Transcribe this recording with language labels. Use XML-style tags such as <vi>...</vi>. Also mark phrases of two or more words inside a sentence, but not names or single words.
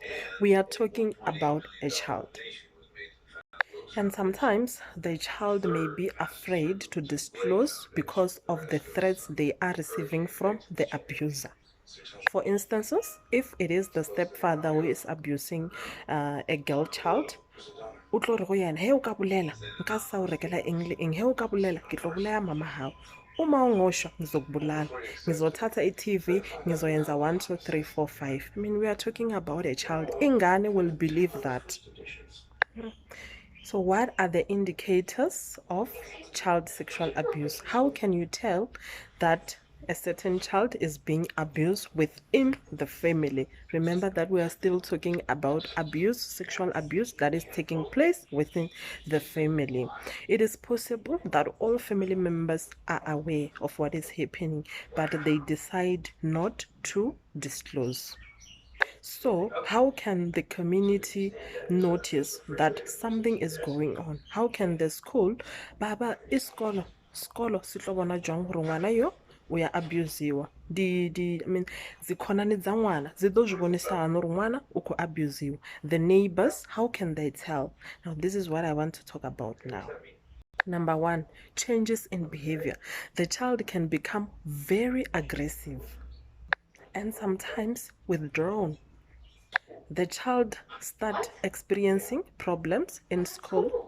<en>We are talking about a child. And sometimes the child may be afraid to disclose because of the threats they are receiving from the abuser. For instances, if it is the stepfather who is abusing a girl child,</en> <st>utlo re go yana he o ka bolela nka sa o rekela eng le eng he o ka bolela ke tlo bolaya mama hao</st> <zu>Uma ungosho ngizokubulala, ngizothatha i-TV, ngizoyenza 1 2 3 4 5.</zu> <en>I mean, we are talking about a child. Ingane will believe that. So what are the indicators of child sexual abuse? How can you tell that a certain child is being abused within the family? Remember that we are still talking about abuse, sexual abuse that is taking place within the family. It is possible that all family members are aware of what is happening, but they decide not to disclose. So, how can the community notice that something is going on? How can the school,</en> <st>baba, iskolo, skolo, sitlobona jwang hore ngwana yo o ya abuseiwa?</st> <en>I mean,</en> <ve>zikhonani dza ngwana dzi ḓo zwi vhonisa hani uri ngwana u khou abuseiwa?</ve> <en>The neighbors, how can they tell? Now, this is what I want to talk about now. Number 1, changes in behavior. The child can become very aggressive and sometimes withdrawn. The child start experiencing problems in school.</en>